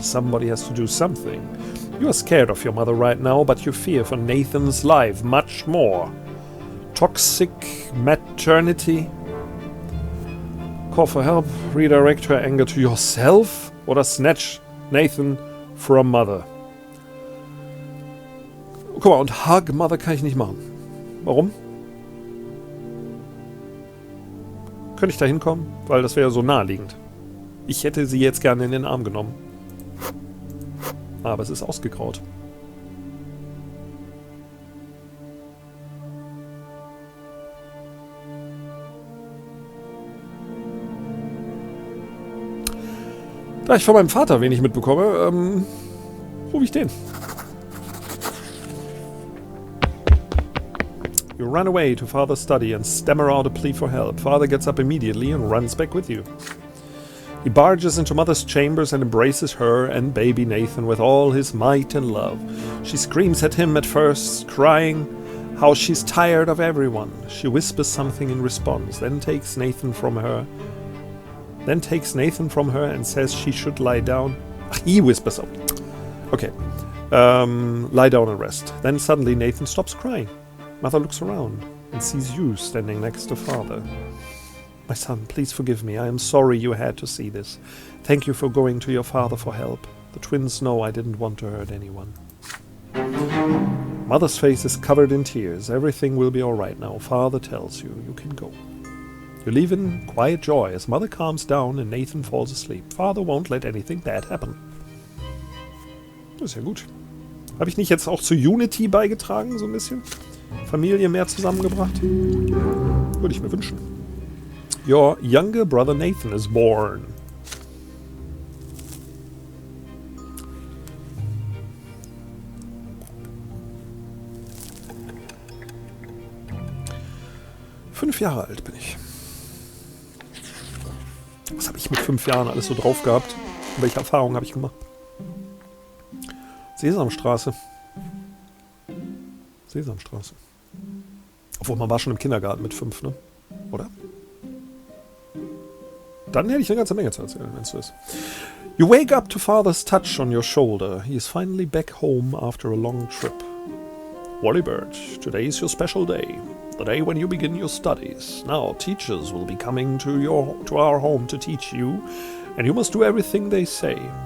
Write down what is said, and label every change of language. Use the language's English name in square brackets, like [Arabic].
[English] Somebody has to do something. You are scared of your mother right now, but you fear for Nathan's life much more. Toxic maternity? Call for help, redirect her anger to yourself, [German] oder [English] snatch Nathan from mother. [German] Guck mal, und [English] Hug Mother [German] kann ich nicht machen. Warum? Könnte ich da hinkommen? Weil das wäre so naheliegend. Ich hätte sie jetzt gerne in den Arm genommen. Aber es ist ausgegraut. Da ich von meinem Vater wenig mitbekomme, rufe ich den. [English] You run away to Father's study and stammer out a plea for help. Father gets up immediately and runs back with you. He barges into Mother's chambers and embraces her and baby Nathan with all his might and love. She screams at him at first, crying how she's tired of everyone. She whispers something in response, then takes Nathan from her and says she should lie down. He whispers so. Okay. Lie down and rest. Then suddenly Nathan stops crying. Mother looks around and sees you standing next to Father. My son, please forgive me. I am sorry you had to see this. Thank you for going to your father for help. The twins know I didn't want to hurt anyone. Mother's face is covered in tears. Everything will be all right now. Father tells you, you can go. You leave in quiet joy as Mother calms down and Nathan falls asleep. Father won't let anything bad happen. [German] Das ist ja gut. Habe ich nicht jetzt auch zu Unity beigetragen, so ein bisschen? Familie mehr zusammengebracht? Würde ich mir wünschen. [English] Your younger brother Nathan is born. [German] Fünf Jahre alt bin ich. Was habe ich mit 5 Jahren alles so drauf gehabt? Welche Erfahrungen habe ich gemacht? Sesamstraße. Sesamstraße. Obwohl, man war schon im Kindergarten mit 5, ne? Oder? Dann hätte ich eine ganze Menge zu erzählen, wenn es so ist. [English] You wake up to Father's touch on your shoulder. He is finally back home after a long trip. Wallybird, today is your special day. The day when you begin your studies. Now, teachers will be coming to our home to teach you, and you must do everything they say.